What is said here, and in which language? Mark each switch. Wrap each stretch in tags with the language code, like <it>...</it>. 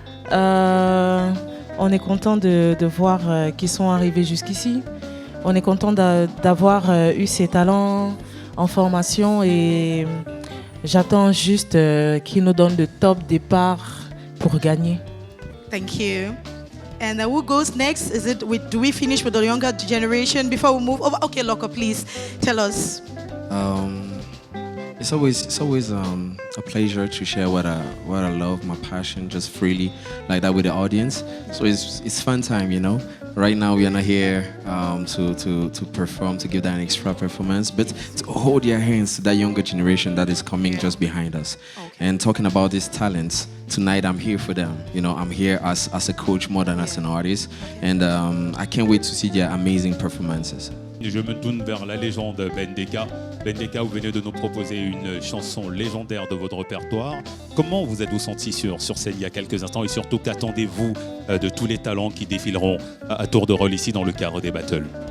<fr>On est content de voir qu'ils sont arrivés jusqu'ici. On est content d'avoir eu ces talents en formation et j'attends juste qu'ils nous donnent le top départ pour gagner.</fr> <en>Thank you. And who goes next? Do we finish with the younger generation before we move over? Okay, Loco, please tell us. It's always a pleasure to share what I love, my passion, just freely like that with the audience. So it's fun time, you know. Right now we are not here to perform, to give that an extra performance, but to hold your hands to that younger generation that is coming just behind us. Okay. And talking about these talents, tonight I'm here for them. You know, I'm here as a coach more than as an artist, and I can't wait to see their amazing performances.</en> <fr>Je me tourne vers la légende Bendeka. Bendeka, vous venez de nous proposer une chanson légendaire de votre répertoire. Comment vous êtes-vous senti sur scène il y a quelques instants et surtout qu'attendez-vous de tous les talents qui défileront à tour de rôle ici dans le cadre des battles?</fr>